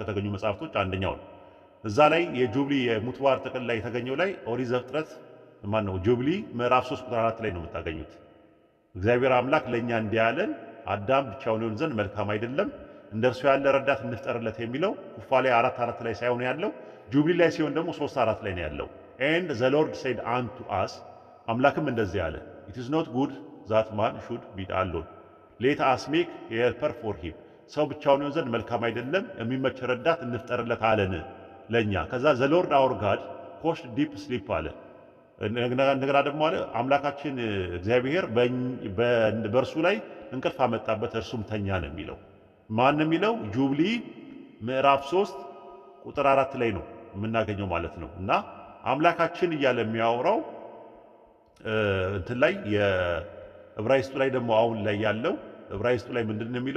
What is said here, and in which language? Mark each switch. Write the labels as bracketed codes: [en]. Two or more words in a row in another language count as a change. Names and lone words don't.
[am] ከተገኙ መጽሐፍቶች አንደኛው ነው። እዛ ላይ የጁብሊ የሙት ባህር ጥቅል ላይ የተገኘው ላይ ኦሪት ዘፍጥረት ማን ነው ጁብሊ ምዕራፍ 3 ቁጥር 4 ላይ ነው የምታገኙት። እግዚአብሔር አምላክ ለኛ እንዲያለን አዳም ብቻውን ይሆን ዘንድ መልካም አይደለም፣ እንደርሱ ያለ ረዳት እንፍጠርለት የሚለው ኩፋሌ 4:4 ላይ ሳይሆን ያለው ጁብሊ ላይ ሲሆን ደግሞ 3:4 ላይ ነው ያለው። [en] and the Lord said unto us [am] አምላክም እንደዚህ አለ [en] it is not good that man should be alone let us make a helper for him [am] ሰው ብቻውን ይሆን ዘንድ መልካም አይደለም የሚመች ረዳት እንፍጠርለት አለን ለኛ። ከዛ [en] the Lord our God caused deep sleep [am] አለ። እንደገና ደግሞ አለ አምላካችን እግዚአብሔር በእርሱ ላይ እንቅልፍ አመጣበት እርሱም ተኛ ነው የሚለው። ማን ነው የሚለው? ጁብሊ ምዕራፍ 3 ቁጥር 4 ላይ ነው የምናገኘው ማለት ነው። እና አምላካችን እያለ የሚያወራው እንትን ላይ የዕብራይስጡ ላይ ደግሞ አሁን ላይ ያለው ዕብራይስጡ ላይ ምንድነው የሚለው?